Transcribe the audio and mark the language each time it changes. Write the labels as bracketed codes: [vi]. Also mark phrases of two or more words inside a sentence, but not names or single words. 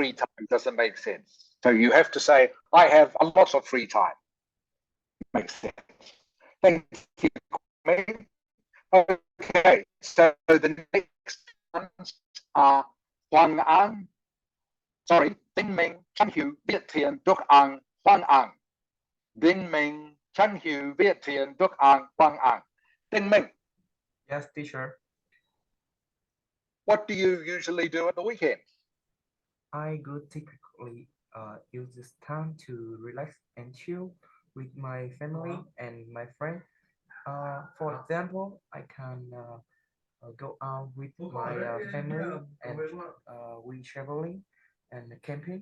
[en] free time doesn't make sense. So you have to say, I have a lot of free time. Makes sense. Thank you, Ming. Okay, so the next ones are Huang An. Sorry, Ding Ming, Chan Hu, Viet Tien, Duc Ang, Huang An. Ding Ming, Chan Hu, Viet Tien, Duc Ang, Huang An. Ding Ming. Yes, teacher. What do you usually do at the weekend? I go typically use this time to relax and chill with my family and my friend. For example, I can go out with my family and we traveling and camping.